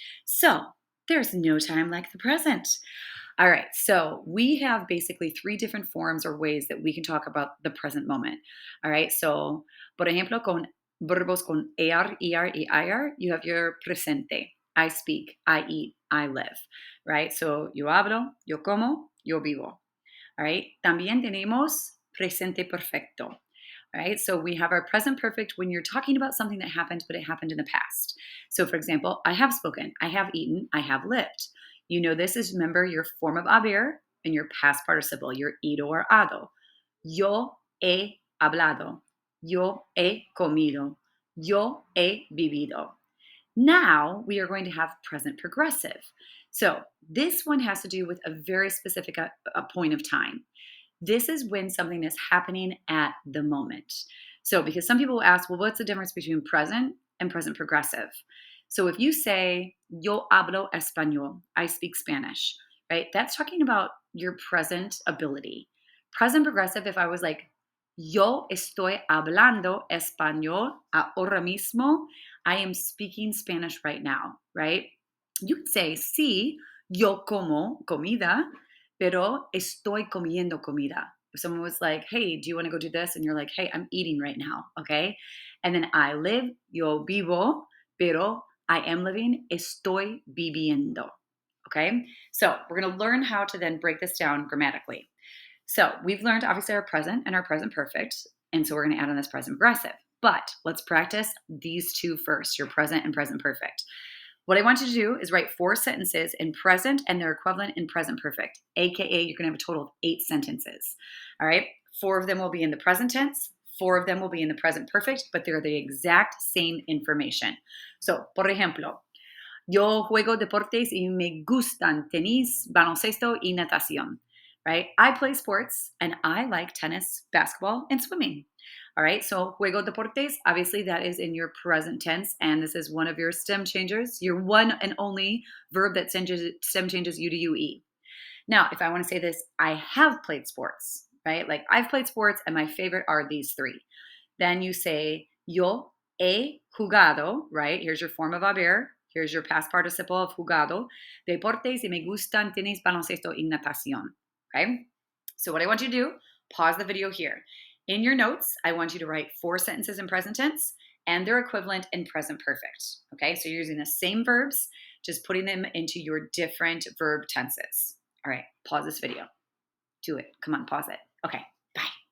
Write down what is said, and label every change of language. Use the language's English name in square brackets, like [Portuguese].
[English] So there's no time like the present. All right, so we have basically three different forms or ways that we can talk about the present moment. All right, so [Spanish] por ejemplo, con verbos con er, y ir, [English] you have your [Spanish] presente. [English] I speak, I eat, I live, right? [Spanish] So yo hablo, yo como, yo vivo. [English] All right, [Spanish] también tenemos presente perfecto. [English] All right, so we have our present perfect when you're talking about something that happened, but it happened in the past. So for example, I have spoken, I have eaten, I have lived. You know this is, remember, your form of haber and your past participle, your ido or ado. [Spanish] Yo he hablado. Yo he comido. Yo he vivido. [English] Now we are going to have present progressive. So this one has to do with a very specific a point of time. This is when something is happening at the moment. So because some people will ask, well, what's the difference between present and present progressive? So if you say, [Spanish] yo hablo español, [English] I speak Spanish, right? That's talking about your present ability. Present progressive, if I was like, [Spanish] yo estoy hablando español ahora mismo, [English] I am speaking Spanish right now, right? You could say, [Spanish] sí, yo como comida, pero estoy comiendo comida. [English] If someone was like, hey, do you want to go do this? And you're like, hey, I'm eating right now, okay? And then I live, [Spanish] yo vivo, pero [English] I am living, [Spanish] estoy viviendo, [English] okay? So we're going to learn how to then break this down grammatically. So we've learned obviously our present and our present perfect, and so we're going to add on this present progressive. But let's practice these two first, your present and present perfect. What I want you to do is write 4 sentences in present and their equivalent in present perfect, aka you're going to have a total of 8 sentences. All right, 4 of them will be in the present tense, 4 of them will be in the present perfect, but they're the exact same information. [Spanish] So, por ejemplo, yo juego deportes y me gustan tenis, baloncesto y natación. [English] Right? I play sports and I like tennis, basketball, and swimming. All right, so [Spanish] juego deportes, [English] obviously that is in your present tense, and this is one of your stem changers, your one and only verb that stem changes you to UE. Now, if I want to say this, I have played sports, right? Like I've played sports and my favorite are these 3. Then you say, [Spanish] yo he jugado, [English] right? Here's your form of haber. Here's your past participle of jugado. [Spanish] Deportes y me gustan tenis, baloncesto y natación. [English] Okay? So what I want you to do, pause the video here. In your notes, I want you to write 4 sentences in present tense and their equivalent in present perfect. Okay? So you're using the same verbs, just putting them into your different verb tenses. All right, pause this video. Do it. Come on, pause it. Okay, bye.